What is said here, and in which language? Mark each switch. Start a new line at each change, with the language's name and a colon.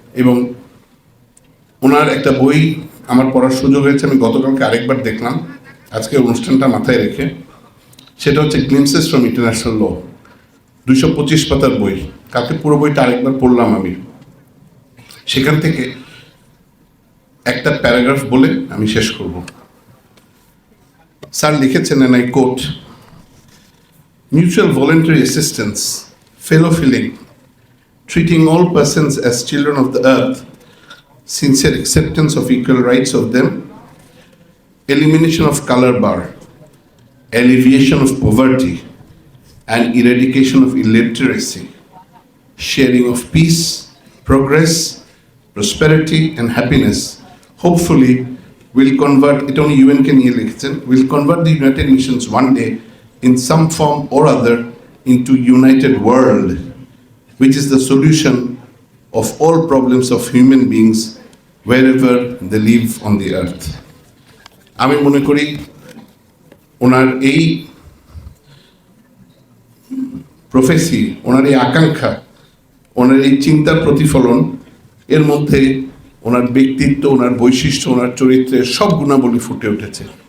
Bangla: এবং ওনার একটা বই আমার পড়ার সুযোগ হয়েছে, আমি গতকালকে আরেকবার দেখলাম আজকে অনুষ্ঠানটা মাথায় রেখে। সেটা হচ্ছে গ্লিমসেস ফ্রম ইন্টারন্যাশনাল ল, 225 পাতার বই। কালকে পুরো বইটা আরেকবার পড়লাম আমি। সেখান থেকে একটা প্যারাগ্রাফ বলে আমি শেষ করব। স্যার লিখেছেন,
English: and I quote, mutual voluntary assistance, fellow feeling, treating all persons as children of the earth, sincere acceptance of equal rights of them, elimination of color bar, alleviation of poverty, and eradication of illiteracy, sharing of peace, progress, prosperity, and happiness, hopefully will convert, it only UN can will convert the United Nations one day in some form or other into united world, which is the solution of all problems of human beings wherever they live on the earth.
Bangla: আমি মনে করি ওনার এই প্রফেসি, ওনার এই আকাঙ্ক্ষা, ওনার এই চিন্তার প্রতিফলন, এর মধ্যে ওনার ব্যক্তিত্ব, ওনার বৈশিষ্ট্য, ওনার চরিত্রের সব গুণাবলী ফুটে উঠেছে।